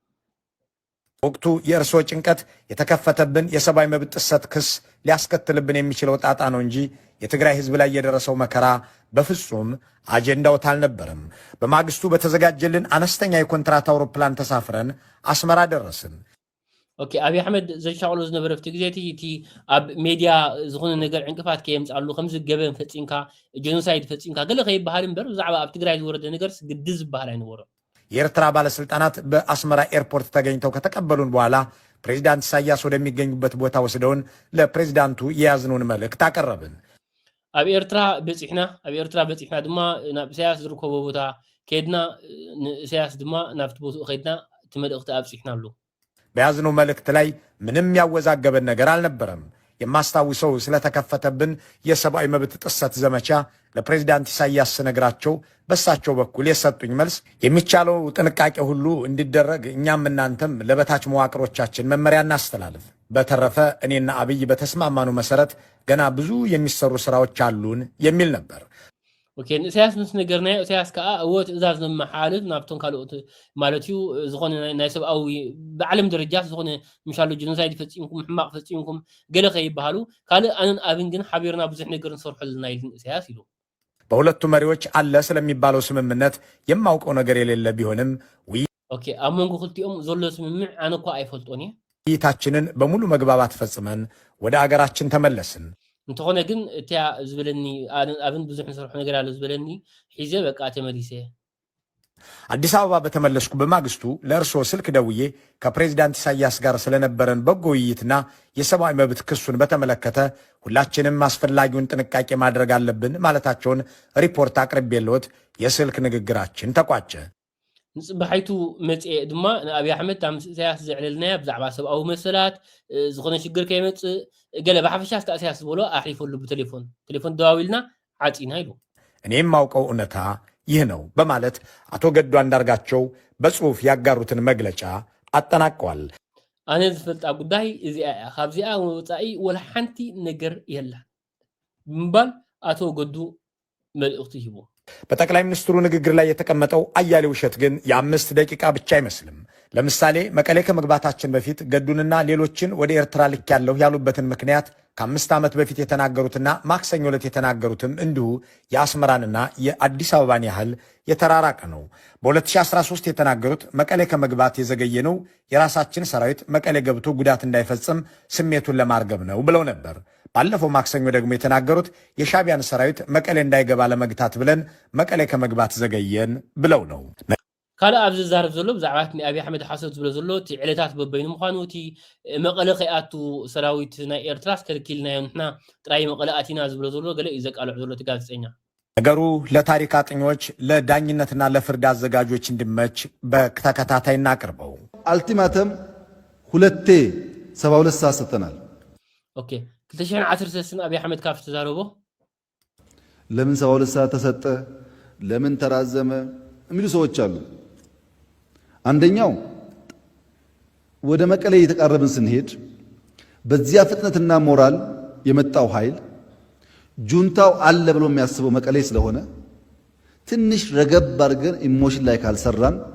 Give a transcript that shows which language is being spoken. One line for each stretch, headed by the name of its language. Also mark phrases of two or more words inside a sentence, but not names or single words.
Amharic: ወቅቱ የእርስዎ ጭንቀት የተከፈተብን የሰብአዊ መብት ጥሰት ክስ ሊያስከትልብን የሚችለው ጣጣ ነው እንጂ የትግራይ ህዝብ ላይ የደረሰው መከራ በፍጹም አጀንዳዎት አልነበረም። በማግስቱ በተዘጋጀልን አነስተኛ የኮንትራት አውሮፕላን ተሳፍረን አስመራ ደረስን።
Tigrinya: ኦኬ አብይ አሕመድ ዘሻቅሎ ዝነበረ ፍቲ ግዜ እቲ ኣብ ሜድያ ዝኾነ ነገር ዕንቅፋት ከየምፃሉ ከምዚ ገበን ፈፂምካ ጄኖሳይድ ፈፂምካ ገለ ከይበሃል እምበር ብዛዕባ ኣብ ትግራይ ዝወረደ ነገር ግድዝ ዝበሃል ኣይነበሮም።
Amharic: የኤርትራ ባለስልጣናት በአስመራ ኤርፖርት ተገኝተው ከተቀበሉን በኋላ ፕሬዚዳንት ኢሳያስ ወደሚገኙበት ቦታ ወስደውን ለፕሬዚዳንቱ የያዝነውን መልእክት አቀረብን።
Tigrinya: ኣብ ኤርትራ በፂሕና ድማ ናብ ኢሳያስ ዝርከቦ ቦታ ከድና ንኢሳያስ ድማ ናብቲ ቦታኡ ከድና እቲ መልእክቲ ኣብፂሕናሉ።
Amharic: በያዝነው መልእክት ላይ ምንም ያወዛገበን ነገር አልነበረም። የማስታውሰው ስለተከፈተብን የሰብአዊ መብት ጥሰት ዘመቻ ለፕሬዚዳንት ኢሳያስ ስነግራቸው በሳቸው በኩል የሰጡኝ መልስ የሚቻለው ጥንቃቄ ሁሉ እንዲደረግ እኛም እናንተም ለበታች መዋቅሮቻችን መመሪያ እናስተላልፍ፣ በተረፈ እኔና አብይ በተስማማኑ መሰረት ገና ብዙ የሚሰሩ ስራዎች አሉን የሚል ነበር።
Tigrinya: ኦኬ ኢሳያስ ምስ ነገርናዮ ኢሳያስ ከዓ እዎ ትእዛዝ ንመሓልፍ ናብቶም ካልኦት ማለት እዩ ዝኾነ ናይ ሰብኣዊ ብዓለም ደረጃ ዝኾነ ምሻሎ ጄኖሳይድ ፈፂምኩም ሕማቕ ፈፂምኩም ገለ ከይበሃሉ ካልእ ኣነን ኣብን ግን ሓቢርና ብዙሕ ነገር እንሰርሐልና ኢልን ኢሳያስ ኢሉ።
Amharic: በሁለቱ መሪዎች አለ ስለሚባለው ስምምነት የማውቀው ነገር የሌለ ቢሆንም
Tigrinya: ኦኬ ኣብ መንጎ ክልቲኦም ዘሎ ስምምዕ ኣነ እኳ ኣይፈልጦን እየ።
Amharic: ውይይታችንን በሙሉ መግባባት ፈጽመን ወደ አገራችን ተመለስን።
Tigrinya: እንተኾነ ግን እትያ ዝበለኒ ኣብን ብዙሕ ንሰርሖ ነገር አለ ዝበለኒ ሒዘ በቃ ተመሊሰ።
Amharic: አዲስ አበባ በተመለስኩ በማግስቱ ለእርስዎ ስልክ ደውዬ ከፕሬዚዳንት ኢሳያስ ጋር ስለነበረን በጎ ውይይትና የሰብአዊ መብት ክሱን በተመለከተ ሁላችንም አስፈላጊውን ጥንቃቄ ማድረግ አለብን ማለታቸውን ሪፖርት አቅርቤልዎት የስልክ ንግግራችን ተቋጨ።
Tigrinya: ንፅባሓይቱ መፅአ ድማ ንኣብይ ኣሕመድ ኣብ ምስ ኢሳያስ ዘዕለልናያ ብዛዕባ ሰብኣዊ መሰላት ዝኾነ ሽግር ከይመፅእ ገለ ብሓፈሻ ኢሳያስ ዝበሎ ኣሕሪፈሉ ብቴሌፎን ደዋዊልና ዓፂና ኢሉ
Amharic: እኔም ማውቀው እውነታ ይህ ነው በማለት አቶ ገዱ አንዳርጋቸው በጽሑፍ ያጋሩትን መግለጫ አጠናቀዋል። أنا زفلت أقول داي إذا خابزي وطاي ولا حنتي نجر يلا مبال أتو قدو መልእክቱ ይቦ በጠቅላይ ሚኒስትሩ ንግግር ላይ የተቀመጠው አያሌ ውሸት ግን የ5 ደቂቃ ብቻ አይመስልም። ለምሳሌ መቀሌ ከመግባታችን በፊት ገዱንና ሌሎችን ወደ ኤርትራ ልክ ያለው ያሉበትን ምክንያት ከ5 ዓመት በፊት የተናገሩትና ማክሰኞ ዕለት የተናገሩትም እንዲሁ የአስመራንና የአዲስ አበባን ያህል የተራራቀ ነው። በ2013 የተናገሩት መቀሌ ከመግባት የዘገየ ነው፣ የራሳችን ሰራዊት መቀሌ ገብቶ ጉዳት እንዳይፈጽም ስሜቱን ለማርገብ ነው ብለው ነበር። ባለፈው ማክሰኞ ደግሞ የተናገሩት የሻቢያን ሰራዊት መቀሌ እንዳይገባ ለመግታት ብለን መቀሌ ከመግባት ዘገየን ብለው ነው።
Tigrinya: ካለ አብዝ ዛርብ ዘሎ ብዛዕባት ንአብይ አሕመድ ሓሰት ዝብሎ ዘሎ እቲ ዕለታት በበይኑ ምዃኑ እቲ መቐለ ከይኣቱ ሰራዊት ናይ ኤርትራ ስከልኪልናዮም ንሕና ጥራይ መቐለ ኣቲና ዝብሎ ዘሎ ገለ እዩ ዘቃልዕ ዘሎ እቲ ጋዜጠኛ።
Amharic: ነገሩ ለታሪክ አጥኞች ለዳኝነትና ለፍርድ አዘጋጆች እንዲመች በተከታታይ እናቅርበው። አልቲማተም ሁለቴ 72 ሰዓት ሰጥተናል።
Tigrinya: ኦኬ 2013 አብይ አሕመድ ካፍ ተዛረቦ
Amharic: ለምን 72 ሰዓት ተሰጠ ለምን ተራዘመ የሚሉ ሰዎች አሉ። አንደኛው ወደ መቀሌ እየተቃረብን ስንሄድ በዚያ ፍጥነትና ሞራል የመጣው ኃይል ጁንታው አለ ብሎ የሚያስበው መቀሌ ስለሆነ ትንሽ ረገብ አድርገን ኢሞሽን ላይ ካልሰራን